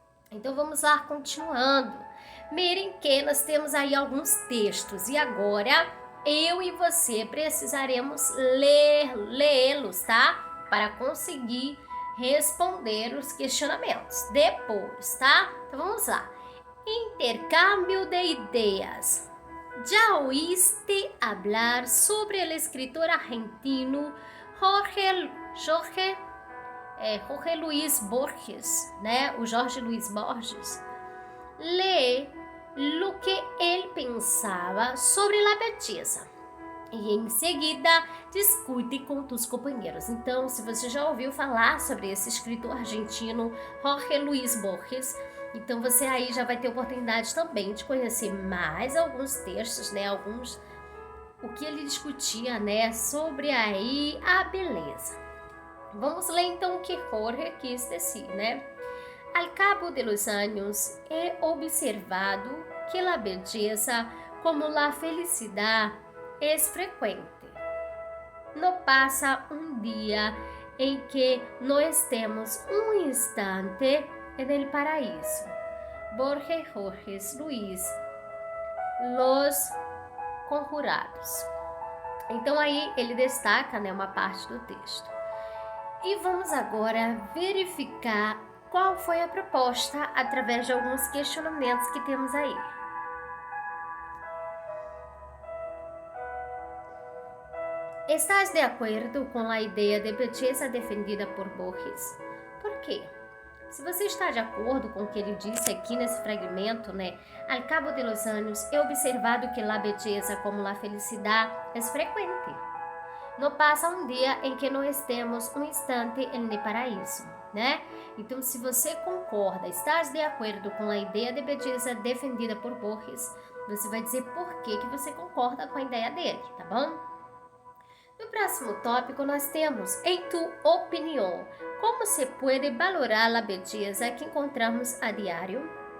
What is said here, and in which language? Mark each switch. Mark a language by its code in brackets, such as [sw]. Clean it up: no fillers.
[pt] Então, vamos lá, continuando. Mirem que nós temos aí alguns textos e agora eu e você precisaremos lê-los, tá? Para conseguir responder os questionamentos depois, tá? Então vamos lá. Intercâmbio de ideias. [es] Já oíste hablar [pt] sobre o escritor argentino Jorge Luis Borges, né? O Jorge Luis Borges. Lê lo que ele pensava sobre a beleza e em seguida discute com [es] tus [pt] companheiros. Então, se você já ouviu falar sobre esse escritor argentino Jorge Luis Borges, então você aí já vai ter oportunidade também de conhecer mais alguns textos, né? O que ele discutia, né? Sobre aí a beleza. Vamos ler então o que Jorge quis dizer, né? [es] Al cabo de los años, he observado que la belleza, como la felicidad, es frecuente. No pasa un día en que no estemos un instante en el paraíso. Jorge Luis, Los Conjurados. [pt] Então aí ele destaca, né, uma parte do texto. E vamos agora verificar qual foi a proposta através de alguns questionamentos que temos aí. [es] ¿Estás [pt] de acordo com a ideia de beleza defendida por Borges? Por quê? Se você está de acordo com o que ele disse aqui nesse fragmento, né? [es] Al cabo de los años, he observado que la belleza como la felicidad es frecuente. [pt] No passa um dia em que não estemos um instante [es] en el paraíso, [pt] né? Então, se você concorda, [es] estás [pt] de acordo com a ideia de beleza defendida por Borges, você vai dizer por que você concorda com a ideia dele, tá bom? No próximo tópico, nós temos, em tu opinião, como se pode valorar a beleza que encontramos a diário?